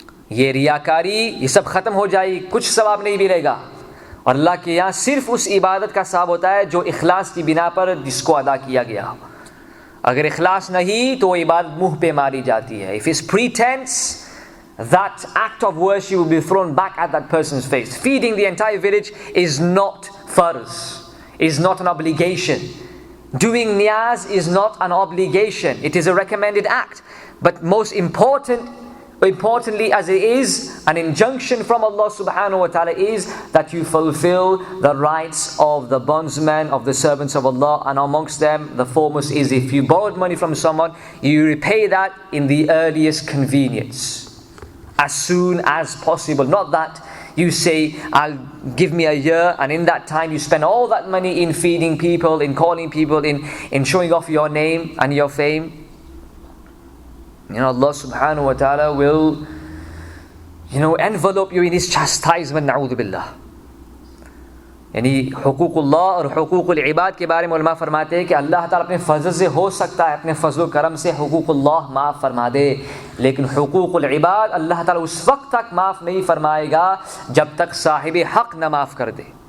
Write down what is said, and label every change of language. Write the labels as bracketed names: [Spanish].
[Urdu] یہ ریاکاری یہ سب ختم ہو جائے، کچھ ثواب نہیں ملے گا، اور اللہ کے یہاں صرف اس عبادت کا ثواب ہوتا ہے جو اخلاص کی بنا پر جس کو ادا کیا گیا ہو۔ اگر اخلاص نہیں تو وہ عبادت منہ پہ ماری جاتی ہے۔ [English] If it's pretense, that act of worship will be thrown back at that person's face. Feeding the entire village is not farz, is not an obligation. Doing niyaz is not an obligation, it is a recommended act. But most importantly, as it is an injunction from Allah subhanahu wa ta'ala, is that you fulfill the rights of the bondsmen, of the servants of Allah, and amongst them the foremost is if you borrowed money from someone, you repay that in the earliest convenience, as soon as possible. Not that you say, I'll give me a year, and in that time you spend all that money in feeding people, in calling people, in showing off your name and your fame. Allah subhanahu wa ta'ala will envelope you in his chastisement, na'udhu billah. [Urdu] یعنی حقوق اللہ اور حقوق العباد کے بارے میں علماء فرماتے ہیں کہ اللہ تعالیٰ اپنے فضل سے ہو سکتا ہے اپنے فضل و کرم سے حقوق اللہ معاف فرما دے، لیکن حقوق العباد اللہ تعالیٰ اس وقت تک معاف نہیں فرمائے گا جب تک صاحب حق نہ معاف کر دے۔